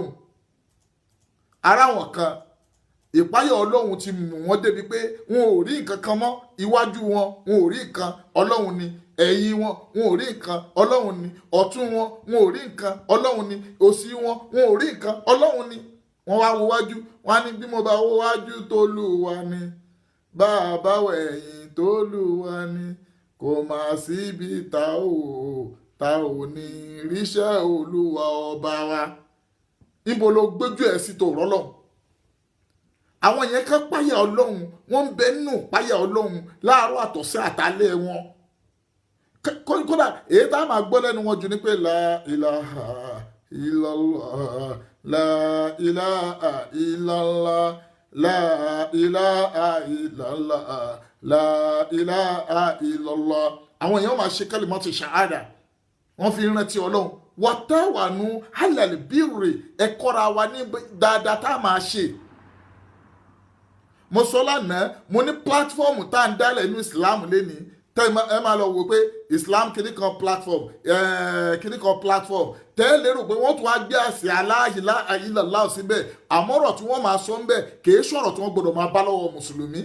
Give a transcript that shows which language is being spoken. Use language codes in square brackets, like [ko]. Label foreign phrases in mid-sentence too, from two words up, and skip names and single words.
[yo] ara wọn kan ìpáyà ọlọ́run ti mú wọn débi pé wọn ò rí nǹkan kan mọ́ iwájú wọn ò rí nǹkan ọlọ́run ni ẹ̀yìn wọn ò rí nǹkan ọlọ́run ni ọ̀tún wọn ò rí nǹkan ọlọ́run ni òsì wọn ò rí nǹkan ọlọ́run ni wọ́n wá wo wájú wọn á ní bí mo bá wo wájú t'Olúwa ni bá a bá wọ ẹ̀yìn t'Olúwa ni kò má síbi tá ò ní ríṣẹ́ Olúwa ọba wa. níbo ló gbójú ẹ̀ sí tó rọ́lọ́ àwọn yẹn kan páyà ọlọ́run wọ́n ń bẹ nínú páyà ọlọ́run láàárọ̀ àtọ̀sẹ́ àtàlẹ́ wọn kódà èyí tá a máa gbọ́ lẹ́nu wọn jù ní pé [ar] لا إله إلا الله لا إله إلا الله لا إله إلا الله لا إله إلا الله. [yo] àwọn èèyàn máa ṣe [ar] كلمة الشهادة [yo] wọ́n fi rántí ọlọ́run. [ar] وتعاونوا على البر [yo] ẹ̀kọ́ra wa ní dáadáa tá a máa ṣe. mo sọ lánàá mo ní pílátífọ́ọ̀mù tá à ń dálẹ̀ ní Islam lénìí tẹ́ ẹ máa lọ wò pé Islam kìíní kan platform tẹ́ ẹ lérò pé wọ́n tún wá gbé àsìá [ar] لا إله إلا الله [yo] síbẹ̀ àmọ́ ọ̀rọ̀ tí wọ́n máa sọ ń bẹ̀ kìí sọ̀rọ̀ tí wọ́n gbọ́dọ̀ máa bá lọ́wọ́ mùsùlùmí.